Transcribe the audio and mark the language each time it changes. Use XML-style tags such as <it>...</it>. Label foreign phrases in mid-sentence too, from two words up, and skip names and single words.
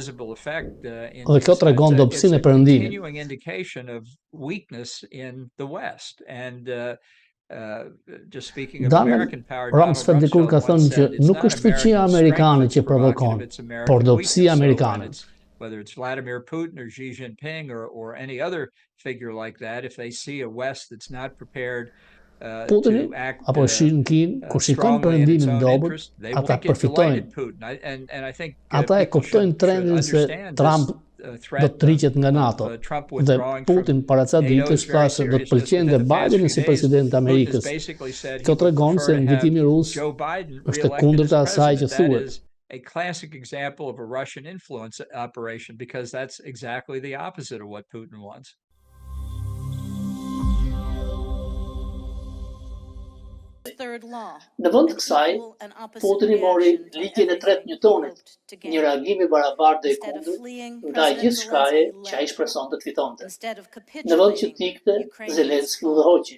<sq>Dhe kjo tregon dobësinë e perëndimit. Donald Rumsfeld dikur ka thënë që nuk është fuqia amerikane që provokon, por dobësia amerikane.</sq> <en>Whether it's Vladimir Putin or Xi Jinping or any other figure like that, if they see a West that's not prepared</en> <sq>Putini apo Xi Jinping, kur shikojnë perëndimin dobët, ata përfitojnë. Ata e kuptojnë trendin se Trump do të rriqet nga NATO dhe Putin para ca ditësh tha se do të pëlqente Biden si president të Amerikës. Kjo tregon se ndikimi rus është e kundërta asaj që thuhet.</sq> <en>A classic example of a Russian influence operation because that's exactly the opposite of what Putin wants.</en> <sq>Në vend të kësaj, Putini mori ligjin e tretë Newtonit, një reagim i barabartë dhe i kundërt ndaj gjithçkaje që ai shpresonte të fitonte. Në vend që të ikte, Zelenski u udhëhoqi.</sq>